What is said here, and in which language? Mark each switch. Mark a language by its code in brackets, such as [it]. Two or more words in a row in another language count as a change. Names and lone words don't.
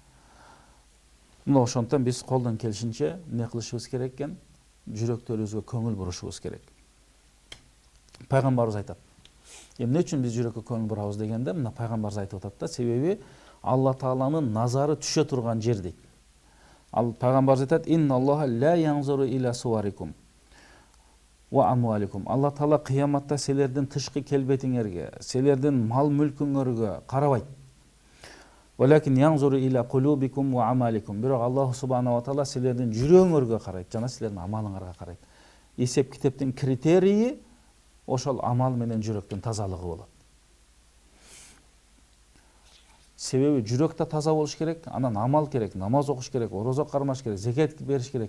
[ky] Мына ошондуктан биз колдон келишинче эмне кылышыбыз керек экен? Жүрөктөрүбүзгө көңүл бурушубуз керек. Пайгамбарыбыз айтат. Эмне үчүн биз жүрөккө көңүл бурабыз дегенде, мына пайгамбарыбыз айтып атат да, себеби Алла Тааланын назары түшө турган жер дейт. Ал пайгамбарыбыз айтат: [ar] "إن الله لا ينظر إلى صوركم و أموالكم." [ky] Алла Таала кыяматта силердин тышкы келбетиңерге, силердин мал мүлкүңөргө карабайт. [ar] و لكن ينظر إلى قلوبكم و أعمالكم. [ky] Бирок Аллах субханаху ва таала силердин жүрөгүңөргө карайт, жана силердин амалыңарга карайт. Эсеп китептин критерийи ошол амал менен жүрөктүн тазалыгы болот. Себеби жүрөк да таза болуш керек, анан амал керек, намаз окуш керек, орозо кармаш керек, зекет бериш керек.